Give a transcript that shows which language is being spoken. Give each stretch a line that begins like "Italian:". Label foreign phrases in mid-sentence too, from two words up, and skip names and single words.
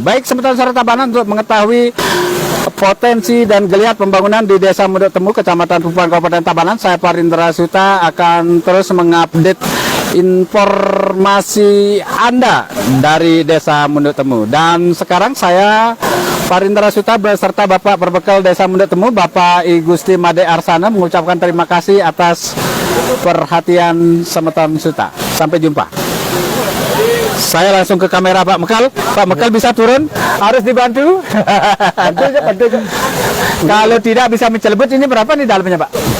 Indonesian: Baik, sebentar Suara Tabanan untuk mengetahui potensi dan geliat pembangunan di Desa Mulut Temu, Kecamatan Pupuan, Kabupaten Tabanan, saya Parindra Suta akan terus mengupdate informasi Anda dari Desa Mulut Temu. Dan sekarang saya Parindra Suta beserta Bapak Perbekal Desa Mulut Temu, Bapak I Gusti Made Arsana, mengucapkan terima kasih atas perhatian Semeton Suta. Sampai jumpa. Saya langsung ke kamera Pak Mekal. Pak Mekal bisa turun? Harus dibantu? Bantu aja. Kalau tidak bisa mencelebut, ini berapa nih dalamnya Pak?